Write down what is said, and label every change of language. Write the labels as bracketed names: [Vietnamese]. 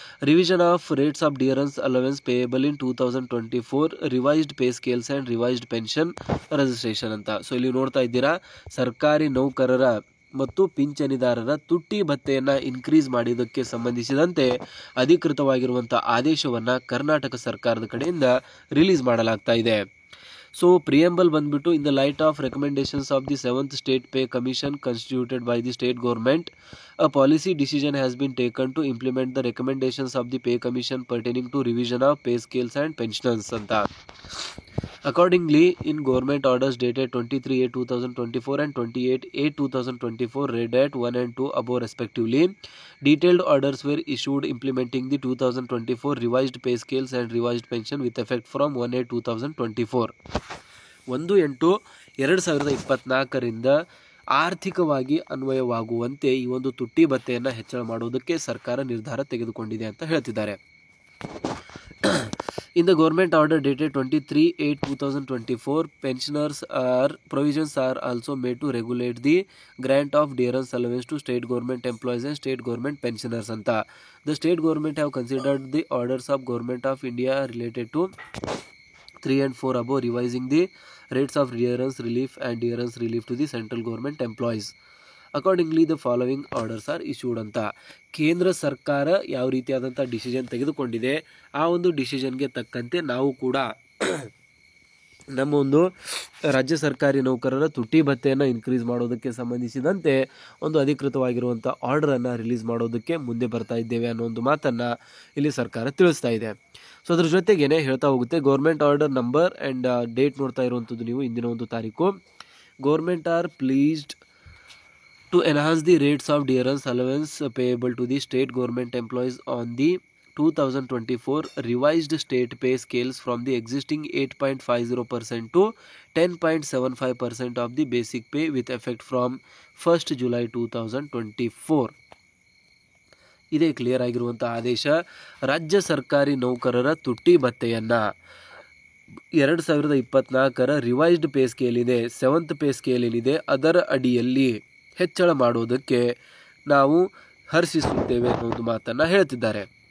[English] Revision of rates of dearness allowance payable in 2024, revised pay scales and revised pension registration ಅಂತ. [Kannada] So ಇಲ್ಲಿ ನೋಡ್ತಾ ಇದ್ದೀರಾ, ಸರ್ಕಾರಿ ನೌಕರರ ಮತ್ತು ಪಿಂಚಣಿದಾರರ ತುಟ್ಟಿ ಭತ್ಯೆಯನ್ನು ಇನ್ಕ್ರೀಸ್ ಮಾಡಿದ್ದಕ್ಕೆ ಸಂಬಂಧಿಸಿದಂತೆ ಅಧಿಕೃತವಾಗಿರುವಂಥ ಆದೇಶವನ್ನು ಕರ್ನಾಟಕ ಸರ್ಕಾರದ ಕಡೆಯಿಂದ ರಿಲೀಸ್ ಮಾಡಲಾಗ್ತಾ ಇದೆ. [English] So preamble ಬಂದ್ಬಿಟ್ಟು in the light of recommendations of the 7th state pay commission constituted by the state government a policy decision has been taken to implement the recommendations of the pay commission pertaining to revision of pay scales and pensions ಅಂತ. Accordingly, in government orders dated 23/8/2024 and 28/8/2024 read at 1 and 2 above respectively, detailed orders were issued implementing the 2024 revised pay scales and revised pension with effect from 1/8/2024. [Kannada] 1/8/2024ರಿಂದ ಆರ್ಥಿಕವಾಗಿ ಅನ್ವಯವಾಗುವಂತೆ ಈ ಒಂದು ತುಟ್ಟಿ ಭತ್ಯೆಯನ್ನು ಹೆಚ್ಚಳ ಮಾಡುವುದಕ್ಕೆ ಸರ್ಕಾರ ನಿರ್ಧಾರ ತೆಗೆದುಕೊಂಡಿದೆ ಅಂತ ಹೇಳ್ತಿದ್ದಾರೆ. [English] In the government order dated 23/8/2024, pensioners provisions are also made to regulate the grant of dearance allowance to state government employees and state government pensioners ಅಂತ. The state government have considered the orders of Government of India related to 3 and 4 above, revising the rates of dearance relief and dearance relief to the central government employees. Accordingly the following orders are issued [Kannada] ಅಂತ. ಕೇಂದ್ರ ಸರ್ಕಾರ ಯಾವ ರೀತಿಯಾದಂಥ decision ತೆಗೆದುಕೊಂಡಿದೆ ಆ ಒಂದು ಡಿಸಿಷನ್ಗೆ ತಕ್ಕಂತೆ ನಾವು ಕೂಡ ನಮ್ಮ ಒಂದು ರಾಜ್ಯ ಸರ್ಕಾರಿ ನೌಕರರ ತುಟ್ಟಿ ಭತ್ಯೆಯನ್ನು ಇನ್ಕ್ರೀಸ್ ಮಾಡೋದಕ್ಕೆ ಸಂಬಂಧಿಸಿದಂತೆ ಒಂದು ಅಧಿಕೃತವಾಗಿರುವಂಥ ಆರ್ಡರನ್ನು ರಿಲೀಸ್ ಮಾಡೋದಕ್ಕೆ ಮುಂದೆ ಬರ್ತಾ ಇದ್ದೇವೆ ಅನ್ನೋ ಒಂದು ಮಾತನ್ನು ಇಲ್ಲಿ ಸರ್ಕಾರ ತಿಳಿಸ್ತಾ ಇದೆ. ಸೊ ಅದ್ರ ಜೊತೆಗೇನೆ ಹೇಳ್ತಾ ಹೋಗುತ್ತೆ [English] government order number and date [Kannada] ನೋಡ್ತಾ ಇರುವಂಥದ್ದು ನೀವು ಇಂದಿನ ಒಂದು ತಾರೀಕು. [English] Government are pleased to enhance the rates of dearance allowance payable to the state government employees on the 2024 revised state pay scales from the existing 8.50% to 10.75% of the basic pay with effect from 1st July 2024. [Kannada] ಇದೇ clear ಆಗಿರುವಂಥ ಆದೇಶ. ರಾಜ್ಯ ಸರ್ಕಾರಿ ನೌಕರರ ತುಟ್ಟಿ ಭತ್ಯೆಯನ್ನು 2024ರ revised pay scale ಇದೆ, 7th pay scale ಏನಿದೆ ಅದರ ಅಡಿಯಲ್ಲಿ ಹೆಚ್ಚಳ ಮಾಡುವುದಕ್ಕೆ ನಾವು ಹರ್ಷಿಸುತ್ತೇವೆ ಅನ್ನೋದು ಮಾತನ್ನು ಹೇಳ್ತಿದ್ದಾರೆ.